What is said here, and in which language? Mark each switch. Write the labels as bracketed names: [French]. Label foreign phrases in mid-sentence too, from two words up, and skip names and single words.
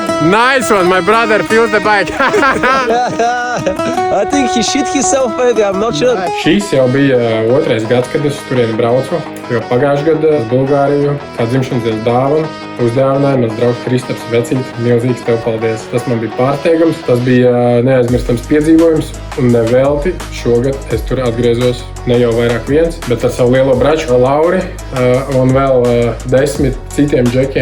[English] Nice one, my brother feels the bike. I think he shit himself maybe, I'm not sure. [Latvian] Šis jau bija otrais gads, kad es turieni braucu, jo pagājušajā gadā uz Bulgāriju kā dzimšanas dienas dāvanu uzdāvināja mans draugs Kristaps Vecīt. Milzīgs tev paldies. Tas man bija pārsteigums, tas bija neaizmirstams piedzīvojums un nevelti šogad es tur atgriezos ne jau vairāk viens, bet ar savu lielo braču Lauri un vēl 10 citiem džekiem.